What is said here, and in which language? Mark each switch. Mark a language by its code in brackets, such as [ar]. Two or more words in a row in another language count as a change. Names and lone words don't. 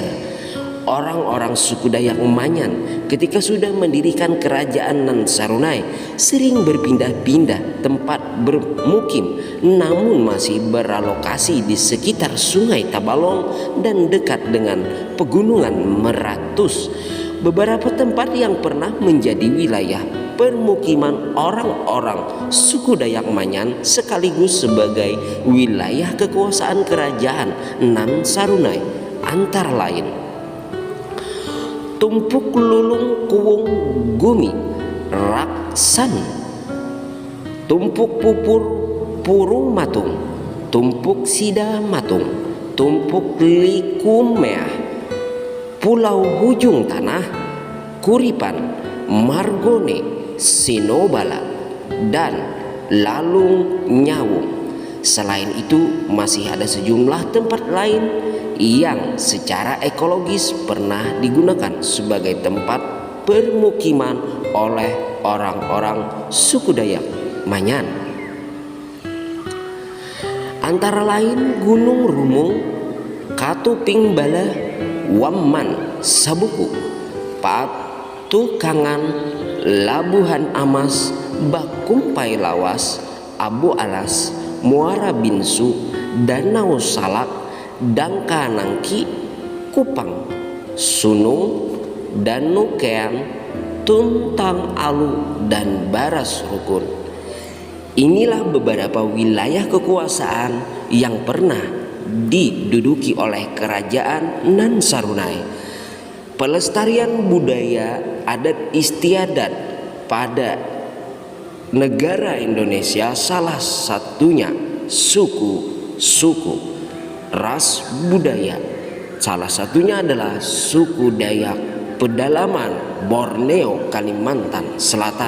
[id] Orang-orang suku Dayak Manyan ketika sudah mendirikan Kerajaan Nan Sarunai sering berpindah-pindah tempat bermukim, namun masih beralokasi di sekitar Sungai Tabalong dan dekat dengan Pegunungan Meratus. Beberapa tempat yang pernah menjadi wilayah permukiman orang-orang suku Dayak Manyan sekaligus sebagai wilayah kekuasaan Kerajaan Nan Sarunai antara lain Tumpuk Lulung Kuwung Gumi Raksan, Tumpuk Pupur Purung Matung, Tumpuk Sida Matung, Tumpuk Likumeah, Pulau Hujung Tanah, Kuripan, Margone, Sinobala, dan Lalung Nyawung. Selain itu masih ada sejumlah tempat lain yang secara ekologis pernah digunakan sebagai tempat permukiman oleh orang-orang suku Dayak Manyan. Antara lain Gunung Rumung, Katuping Bala, Wamman Sabuku, Patukangan, Labuhan Amas, Bakumpai Lawas, Abu Alas, Muara Binsu, Danau Salak, Dangka Nangki, Kupang, Sunung, Danukean, Tuntang Alu, dan Baras Rukun. Inilah beberapa wilayah kekuasaan yang pernah diduduki oleh Kerajaan Nan Sarunai. Pelestarian budaya adat istiadat pada negara Indonesia salah satunya suku ras budaya. Salah satunya adalah suku Dayak pedalaman Borneo, Kalimantan Selatan.